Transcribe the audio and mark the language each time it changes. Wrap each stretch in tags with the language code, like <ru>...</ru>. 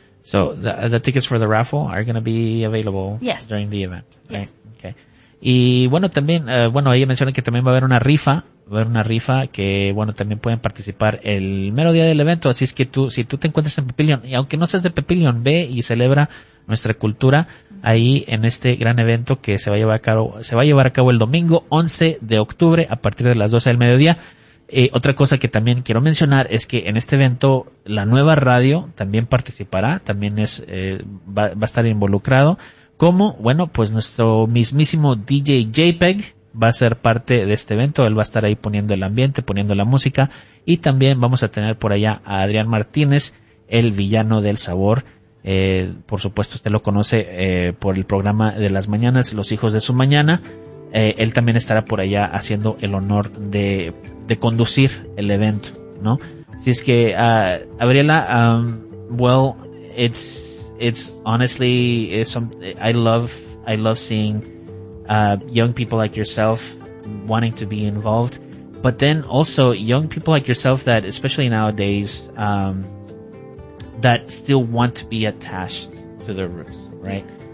<en>So the tickets for the raffle are going to be available yes. during the event. Right? Yes. Okay.</en> <es>Y bueno, también, bueno, ella menciona que también va a haber una rifa. Va a haber una rifa que, bueno, también pueden participar el mero día del evento. Así es que tú, si tú te encuentras en Papillion, y aunque no seas de Papillion, ve y celebra nuestra cultura ahí en este gran evento que se va a llevar a cabo el domingo 11 de octubre a partir de las 12 del mediodía. Otra cosa que también quiero mencionar es que en este evento la nueva radio también participará, también es va a estar involucrado. Como, bueno, pues nuestro mismísimo DJ JPEG va a ser parte de este evento. Él va a estar ahí poniendo el ambiente, poniendo la música. Y también vamos a tener por allá a Adrián Martínez, el villano del sabor. Por supuesto, usted lo conoce por el programa de las mañanas, Los Hijos de su Mañana. Él también estará por allá haciendo el honor de conducir el evento, ¿no? Así es que,</es> <en>Gabriela, it's honestly I love seeing young people like yourself wanting to be involved, but then also young people like yourself that especially nowadays that still want to be attached to their roots, right?</en>